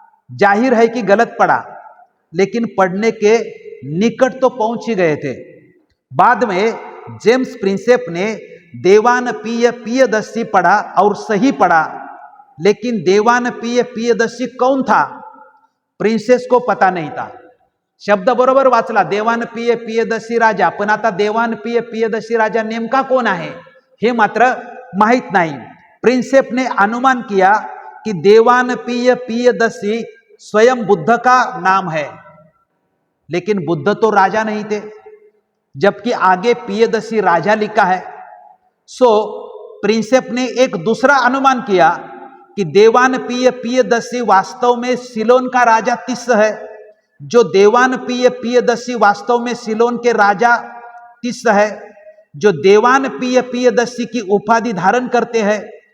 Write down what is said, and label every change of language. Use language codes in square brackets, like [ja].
[hi] जाहिर है कि गलत पढ़ा लेकिन पढ़ने के निकट तो पहुंच ही गए थे। बाद में जेम्स प्रिंसेप ने देवान पिय पियदसी पढ़ा और सही पढ़ा, लेकिन देवान पिय पियदसी कौन था प्रिंसेस को पता नहीं था। [mr] शब्द बरोबर वाचला देवान पिय पियदसी राजा, पण आता देवान पिय पियदसी राजा नेमका कोण आहे हे मात्र माहित नाही। [hi] प्रिंसेप ने अनुमान किया कि देवान पिय पियदसी स्वयं बुद्ध का नाम है, लेकिन बुद्ध तो राजा नहीं थे, जबकि आगे पियदसी राजा लिखा है। सो प्रिंसेप ने एक दूसरा अनुमान किया कि देवान पिय पियदसी वास्तव में सिलोन का राजा तिस्स है, जो देवान पिय पियदसी वास्तव में सिलोन के राजा तिस्स है, जो देवान पिय पियदसी की उपाधि धारण करते हैं।